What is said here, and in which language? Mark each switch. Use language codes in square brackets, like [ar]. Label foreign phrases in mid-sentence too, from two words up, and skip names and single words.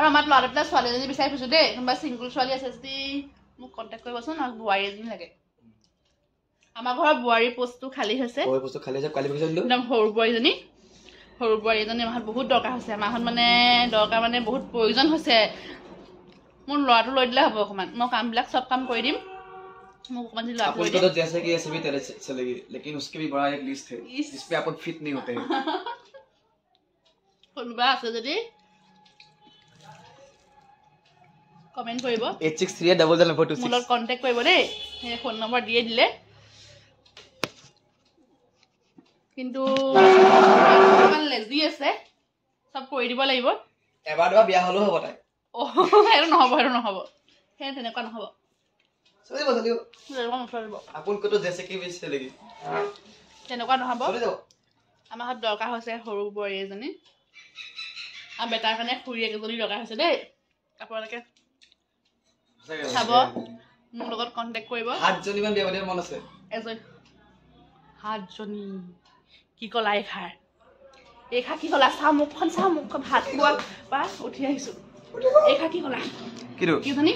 [as] আমাৰ ল'ৰাটোলৈ ছোৱালী এজনী বিচাৰি ফুৰিছো দেই কোনোবা চিংগুল ছোৱালী আছে যদি মোক কণ্টেক্ট কৰিবচোন আৰু বোৱাৰী এজনী লাগে আমাৰ ঘৰৰ বোৱাৰী পোষ্টটো খালী হৈছে একদম সৰু বোৱাৰী এজনী আমাৰ বহুত দৰকাৰ হৈছে আমাৰ মানে দৰকাৰ মানে বহুত প্ৰয়োজন হৈছে মোৰ ল'ৰাটো লৈ দিলে হ'ব অকণমান মই কামবিলাক চব কাম কৰি দিম মোক অকণমান যদি ল'ৰাটো লৈ দিয়ে [hi] जैसे कि ऐसे भी तेरे चलेगी लेकिन उसके भी बड़ा एक लिस्ट है जिसपे अपन फिट नहीं होते हैं [as] কোনোবা আছে যদি কমেন্ট কৰিব 8638000026 মোৰ লগত কন্টেক্ট কৰিব দেই সেই ফোন নম্বৰ দিয়ে দিলে কিন্তু অকমান লেজি আছে সব কৰি দিব লাগিব এবাৰ বিয়া হলো হ'ব তাই সেইটো নহব সেই তেনেকুৱা নহব চলিব আপোন কত [hi] जैसे कि भी चलेगी [as] তেনেকুৱা নহব আমাৰ হাত দৰকাৰ হৈছে সৰু বোৱাৰী এজনী আৰু বেটাৰ কাৰণে খুৰী এজনী দৰকাৰ হৈছে দেই আপোনালোকে চাব মোৰ লগত কন্টেক্ট কৰিব 7 জনীমান বিয়া পাতিব মন আছে এজনী 7 জনী কি কলা এইখা কি কলা চাহ মুখখন ভাত খোৱা বা উঠি আহিছো এইখা কি কলা কি জানি